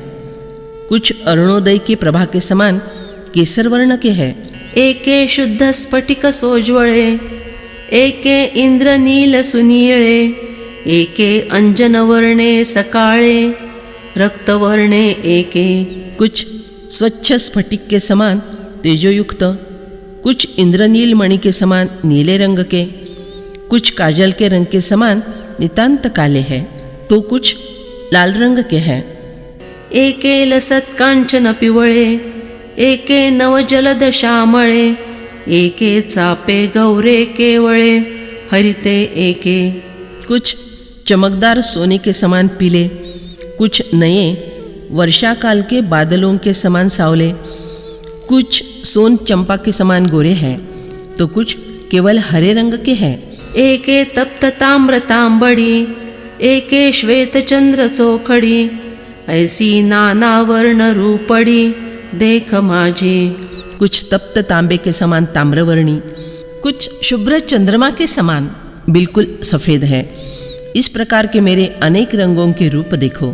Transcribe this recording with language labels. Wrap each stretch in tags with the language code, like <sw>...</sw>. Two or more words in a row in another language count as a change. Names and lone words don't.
<hi>कुछ अरुणोदय के प्रभा के समान केसर वर्ण के हैं।</hi> <mr>एके शुद्ध स्फटिक सोज्वळे, एके इंद्रनील सुनीळे, एके अंजन वर्णे सकाळे, रक्तवर्णे एके।</mr> <hi>कुछ स्वच्छ स्फटिक के समान तेजोयुक्त, कुछ इंद्रनील मणि के समान नीले रंग के, कुछ काजल के रंग के समान नितांत काले हैं, तो कुछ लाल रंग के हैं।</hi> <mr>एके लसत कांचन पिवळे, एके नवजलद श्यामळे, एके चापे गौरे केवळे, हरिते एके।</mr> <hi>कुछ चमकदार सोने के समान पीले, कुछ नए वर्षाकाल के बादलों के समान सावले, कुछ सोन चंपा के समान गोरे हैं, तो कुछ केवल हरे रंग के हैं।</hi> <mr>एके तप्त ताम्र तांबडी, एके श्वेत चंद्र चोखडी, ऐसी नाना वर्ण रूपडी, देख माझी।</mr> <hi>कुछ तप्त तांबे के समान ताम्रवर्णी, कुछ शुभ्र चंद्रमा के समान बिल्कुल सफेद है। इस प्रकार के मेरे अनेक रंगों के रूप देखो।</hi>